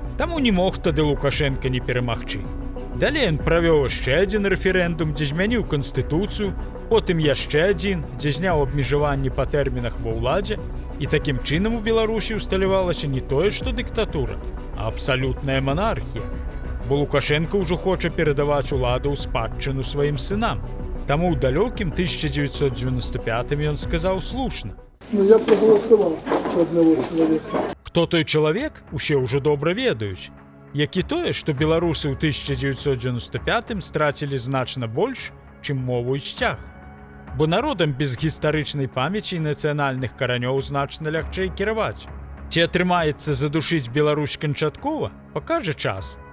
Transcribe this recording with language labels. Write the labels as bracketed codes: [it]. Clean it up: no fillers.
[be] Таму не мог тады Лукашенка не перамагчы. Далей ён правёў яшчэ адзін рэферэндум, дзе змяніў канстытуцыю, потым яшчэ адзін, дзе зняў абмежаванні па тэрмінах ва ўладзе, і такім чынам у Беларусі ўсталявалася не тое, што дыктатура, а абсалютная монархія. Бо Лукашенко ўжо хоча перадаваць уладу ў спадчыну сваім сынам. Таму ў далёкім 1995 ён сказаў слушна. [ru] Ну, я проголосовал за одного человека. [be] Хто той чалавек, усе ўжо добра ведаюць. Як і тое, што беларусы ў 1995 страцілі значна больш, чым мову і сцяг. Бо народам без гістарычнай памяці і нацыянальных каранёў значна лягчэй кіраваць. Ці атрымаецца задушыць Беларусь канчаткова, пакажа час.